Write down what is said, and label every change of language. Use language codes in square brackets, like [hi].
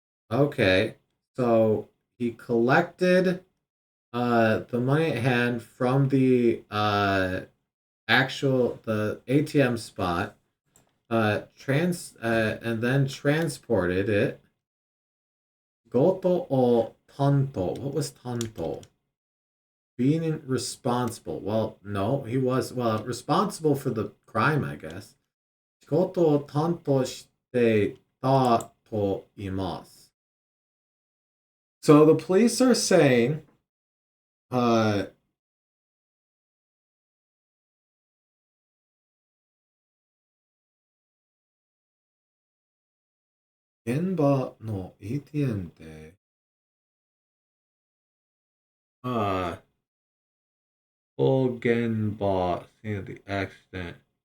[en] Okay, so he collected the money at hand from the the ATM spot, and then transported it. Goto o tanto. What was tanto? Being responsible. Well, no, he was responsible for the crime, I guess. [ja] 仕事を担当していたと言います. [en] So the police are saying, uh, [ja] 現場の ATM で、 [en] full Genba, scene of the accident.